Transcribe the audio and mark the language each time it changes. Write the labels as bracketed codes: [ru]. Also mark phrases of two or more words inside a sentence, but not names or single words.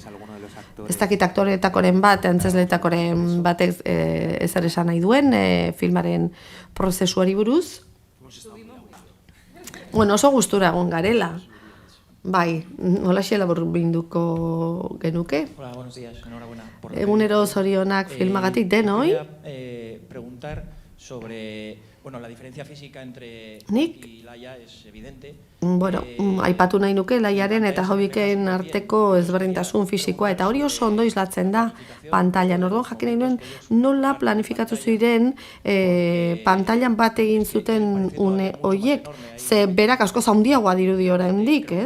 [eu] Ez dakit aktoreetakoren bat, antzesleetakoren batek ezer esan nahi duen filmaren prozesuari buruz. Oso gustura egon garela. Bai, holaxe laburbinduko genuke. [es] Hola, buenos días, enhorabuena. [eu] Egunero zorionak filmagatik denoi. [es] Preguntar sobre, la diferencia física entre [eu] Nik? [es] y Laia es evidente. [eu] Aipatu nahi nuke Laiaren eta Hobbiken arteko ezberdintasun fisikoa, eta hori oso ondo islatzen da pantailan. Orduan jakin nahi nuen nola planifikatu ziren pantailan bat egin zuten une hoiek, ze berak asko handiagoa dirudi oraindik, ez?